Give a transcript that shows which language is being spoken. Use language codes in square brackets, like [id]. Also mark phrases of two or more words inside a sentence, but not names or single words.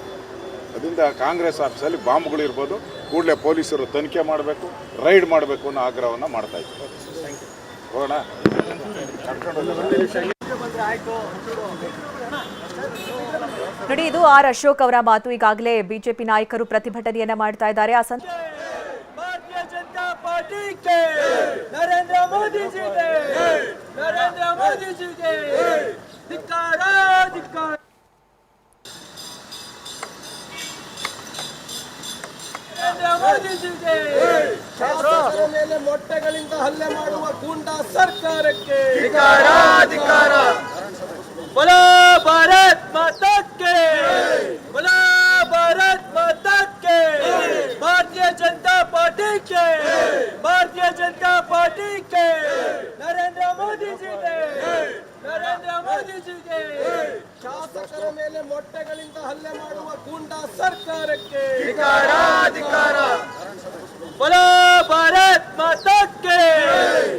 [kn] ಅದರಿಂದ ಕಾಂಗ್ರೆಸ್ ಆಫೀಸಲ್ಲಿ ಬಾಂಬ್ಗಳಿರ್ಬೋದು. ಕೂಡಲೇ ಪೊಲೀಸರು ತನಿಖೆ ಮಾಡಬೇಕು, ರೈಡ್ ಮಾಡಬೇಕು ಅನ್ನೋ ಆಗ್ರಹವನ್ನು ಮಾಡ್ತಾ ಇದ್ದಾರೆ. ಹೋಗೋಣ. ನೋಡಿ, ಇದು ಆರ್ ಅಶೋಕ್ ಅವರ ಮಾತು. ಈಗಾಗಲೇ ಬಿಜೆಪಿ ನಾಯಕರು ಪ್ರತಿಭಟನೆಯನ್ನ ಮಾಡ್ತಾ ಇದ್ದಾರೆ. [hi] भारतीय जनता पार्टी के नरेंद्र मोदी जी के धिक्कार नरेंद्र मोदी जी के [kn] ಶಾಸಕರ ಮೇಲೆ ಮೊಟ್ಟೆಗಳಿಂದ ಹಲ್ಲೆ ಮಾಡುವ ಗೂಂಡಾ ಸರ್ಕಾರಕ್ಕೆ ಧಿಕ್ಕಾರ. [hi] बोलो भारत माता के, बोलो भारत माता के, भारतीय जनता पार्टी के, भारतीय जनता पार्टी के, नरेंद्र मोदी जी के [kn] ಶಾಸಕರ ಮೇಲೆ ಮೊಟ್ಟೆಗಳಿಂದ ಹಲ್ಲೆ ಮಾಡುವ ಗೂಂಡಾ ಸರ್ಕಾರಕ್ಕೆ ಧಿಕ್ಕಾರ. [hi] बोलो भारत माता के,